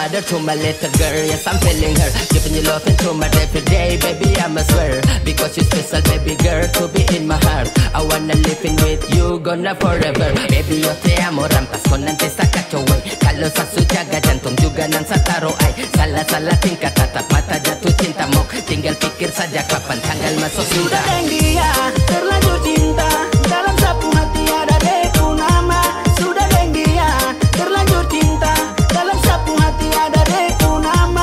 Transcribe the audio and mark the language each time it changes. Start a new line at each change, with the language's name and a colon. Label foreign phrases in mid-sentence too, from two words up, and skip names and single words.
English: to my little girl. Yes, I'm feeling her, giving you love into my every day, baby, I must swear. Because you're special, baby girl, to be in my heart. I wanna live in with you, gonna forever.
Spanish: Baby, yo te amo,
Papuan Malay: rampas ko nanti sa kacauan. Kalau sa sujaga jantung juga nan sa taruh ay. Salah-salah tingkah tatap mata jatuh cinta mo. Tinggal pikir saja kapan tanggal masuk sudah. Sudah dia terlanjur cinta, dalam sapu hati ada deku nama. Sudah dia terlanjur cinta, dalam sapu hati ada deku nama.